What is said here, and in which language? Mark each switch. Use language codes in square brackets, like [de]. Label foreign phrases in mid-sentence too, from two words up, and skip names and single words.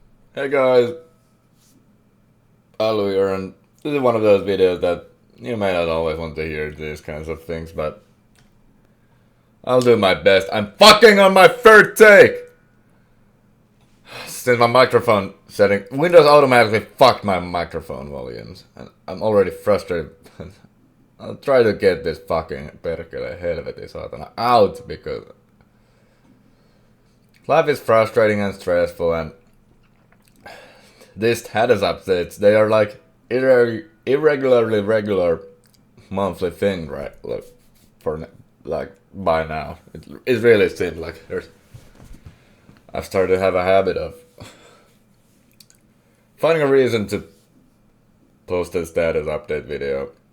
[en] Hey guys, ALLU here, and this is one of those videos that you may not always want to hear these kinds of things, but I'll do my best. I'm fucking on my third take! Since my microphone setting, Windows automatically fucked my microphone volumes, and I'm already frustrated. I'll try to get this fucking [fi] perkele helveti saatana [en] out, because life is frustrating and stressful, and these status updates, they are like irregularly regular monthly thing, right? Like for like by now, it really seems like I've started to have a habit of finding a reason to post a status update video.